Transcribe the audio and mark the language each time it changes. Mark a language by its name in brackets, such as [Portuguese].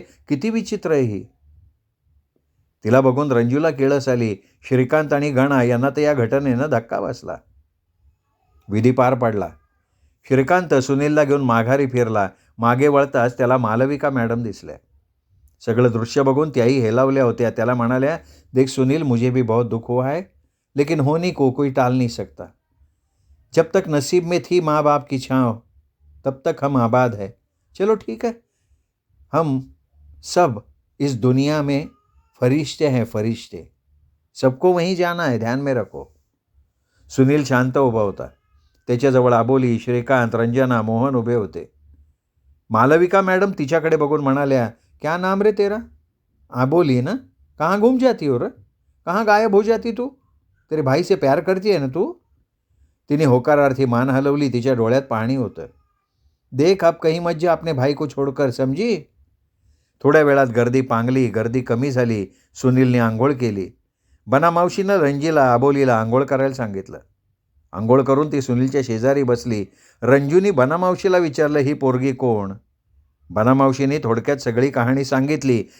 [Marathi] किती विचित्र आहे ही. तिला बघून रंजूला किळस आली. श्रीकांत आणि गणा यांना तर या घटनेनं धक्का बसला. विधी पार पडला. श्रीकांत सुनीलला घेऊन माघारी फिरला. मागे वळताच त्याला मालविका मॅडम दिसल्या. सगळं दृश्य बघून त्याही हेलावल्या होत्या. त्याला म्हणाल्या, [Hindi] देख सुनील, मुझे भी बहुत दुख हुआ है, लेकिन होनी को कोई टाल नहीं सकता. जब तक नसीब में थी माँ बाप की छाँव, तब तक हम आबाद है. चलो ठीक है, हम सब इस दुनिया में फरिश्ते हैं, फरिश्ते. सबको वहीं जाना है, ध्यान में रखो. [Marathi] सुनील शांत उभा होता. त्याच्याजवळ आबोली, श्रीकांत, रंजना, मोहन उभे होते. मालविका मॅडम तिच्याकडे बघून म्हणाल्या, [Hindi] क्या नाम रे तेरा? आबोली ना? कहाँ घूम जाती हो रे? कहाँ गायब हो जाती तू? तेरे भाई से प्यार करती है ना तू? [Marathi] तिने होकारार्थी मान हलवली. तिच्या डोळ्यात पाणी होतं. [Hindi] देख अब कहीं मत जा अपने भाई को छोडकर, [Marathi] समजी. थोड्या वेळात गर्दी पांगली. गर्दी कमी झाली. सुनीलने आंघोळ केली. बनामावशीनं रंजीला, आबोलीला आंघोळ करायला सांगितलं. आंघोळ करून ती सुनीलच्या शेजारी बसली. रंजूनी बनामावशीला विचारलं, ही पोरगी कोण? बनामावशीने थोडक्यात सगळी कहाणी सांगितली.